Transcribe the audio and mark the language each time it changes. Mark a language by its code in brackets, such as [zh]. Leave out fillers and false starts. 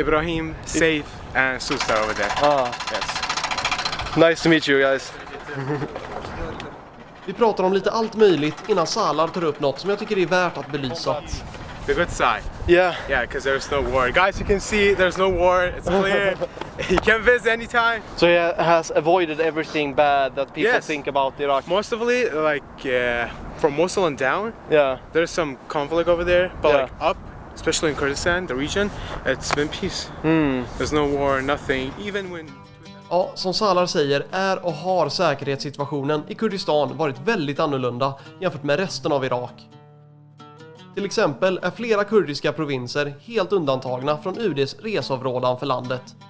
[en] Ibrahim, Saif, and Susar over there. Yes. Nice to meet you guys. [sv] Vi pratar om lite allt möjligt innan Salar tar upp något som jag tycker är värt att belysa. [en] The good side. Yeah. Yeah, because there's no war. Guys, you can see there's no war. It's clear. You can visit anytime. So he has avoided everything bad that people Yes. think about Iraq. Most of it, like from Mosul and down, Yeah. there's some conflict over there. But Yeah. like up, especially in Kurdistan, the region, it's been peace. There's no war, nothing. Even when... [sv] Ja, som Salar säger är och har säkerhetssituationen i Kurdistan varit väldigt annorlunda jämfört med resten av Irak. Till exempel är flera kurdiska provinser helt undantagna från UD:s reseavrådan för landet.